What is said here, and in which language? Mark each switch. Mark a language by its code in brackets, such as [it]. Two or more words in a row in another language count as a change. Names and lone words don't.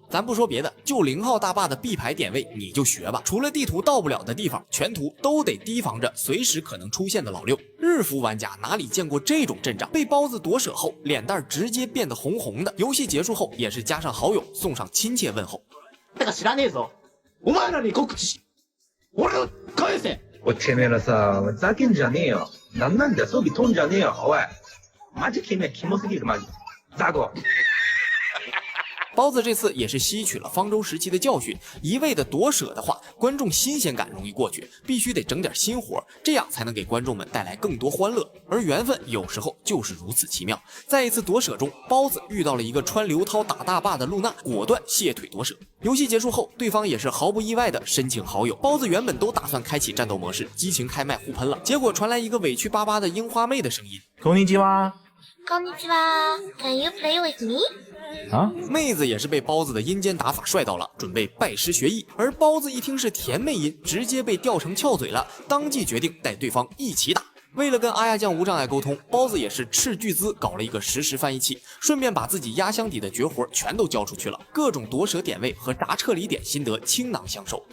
[zh] 咱不说别的，就0号大坝的 B 排点位你就学吧，除了地图到不了的地方，全图都得提防着随时可能出现的老六。日服玩家哪里见过这种阵仗？被包子夺舍后，脸蛋直接变得红红的。游戏结束后，也是加上好友送上亲切问候。 [ja] だから知らねえぞ。お前らに告知し。俺を返せ！おいてめえらさ、ふざけんじゃねえよ。なんなんだよ、装備飛んじゃねえよ。おい、マジてめえキモすぎる、マジ。ザコ。 [zh] 包子这次也是吸取了方舟时期的教训，一味的夺舍的话，观众新鲜感容易过去，必须得整点新活，这样才能给观众们带来更多欢乐。而缘分有时候就是如此奇妙。在一次夺舍中，包子遇到了一个穿刘涛打大坝的露娜，果断卸腿夺舍。游戏结束后，对方也是毫不意外的申请好友。包子原本都打算开启战斗模式，激情开麦互喷了，结果传来一个委屈巴巴的樱花妹的声音： [ja] こんにちは。こんにちは。 [en] Can you play with me？ [zh] 啊，妹子也是被包子的阴间打法帅到了，准备拜师学艺。而包子一听是甜妹音，直接被吊成翘嘴了，当即决定带对方一起打。为了跟阿亚酱无障碍沟通，包子也是斥巨资搞了一个实时翻译器，顺便把自己压箱底的绝活全都交出去了，各种夺舍点位和炸撤离点心得倾囊相授。